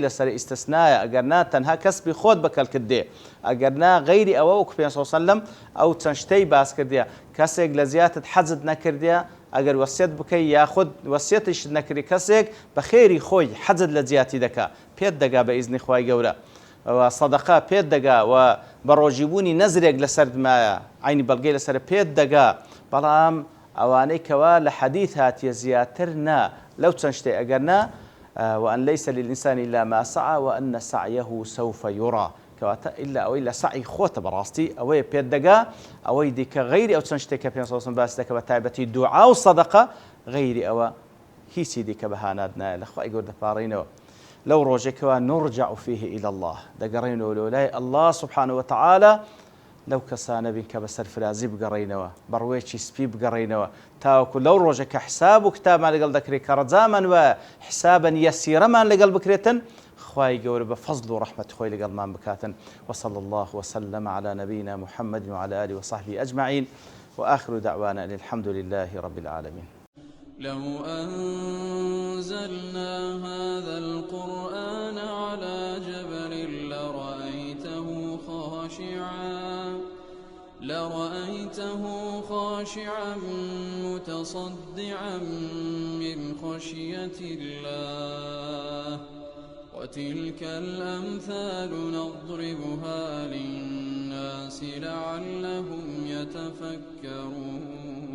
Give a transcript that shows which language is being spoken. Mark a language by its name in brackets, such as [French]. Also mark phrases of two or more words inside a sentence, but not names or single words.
[Central Kurdish] لەسەر ئیستثنایە ئەگەر نا تەنها کەسبی خۆت بەکەڵ کردێ ئەگەر نا غەیری ئەوە وەکو پێ سەلەم ئەو چەند شتەی باس کردێ کەسێک لە زیاتت حەزت نەکردێ ئەگەر وەسیەت بکەی یاخود وەسیەتیش نەکردی کەسێک بە خێری خۆی حەزت لە جیاتی دەکا پێت دەگا بە ئیزنی خوای گەورە و سەدەقە پێت دەگا و بە ڕۆژیبوونی نەزرێک لەسەر دمایە عینی بەڵگەی لەسەر پێت دەگا بەڵام ئەوانەی کەوا لە حەدیث هاتیە زیاتر نا لەو چەند شتێ ئەگەر نا [Arabic] وأن ليس للإنسان إلا ما سعى وأن سعيه سوف يرى [Central Kurdish] کەواتە ئیلا ئەوەی لە سعی خۆتە بەڕاستی ئەوەیە پێت دەگا ئەوەی دیکە غەیری ئەو چەند شتێک کە پێ سەوسم باس دەکە بە تایبەتی دوعا و سەدەقە غەیری ئەوە هیچی دیکە بەهانات نایە لە خوای گەورە دەپاڕینەوە لەو ڕۆژێکەوە [Arabic] نرجع فيه إلى الله [Central Kurdish] دەگەڕێنەوە لەلای [Arabic] الله سبحانه وتعالى [Central Kurdish] لەو کەسانە بین کە بە سەرفرازی بگەڕێنەوە بەڕوێکی سپی بگەڕێنەوە تاوەکو لەو ڕۆژە کە حساب و کتابمان لەگەڵ دەکرێت کە ڕەجامان وە [Arabic] حسابا یەسیرەمان [Central Kurdish] لەگەڵ بکرێتن خوای گەورە بە فەزل و ڕەحمەت خۆی لەگەڵمان بکاتن [Arabic] وصلى الله وسلم على نبينا محمد وعلى آله وصحبه أجمعين وآخر دعوانا أن الحمد لله رب العالمين لو أنزلنا هذا القرآن على جبل لرأيته خاشعا متصدعا من خشية الله وتلك الأمثال نضربها للناس لعلهم يتفكرون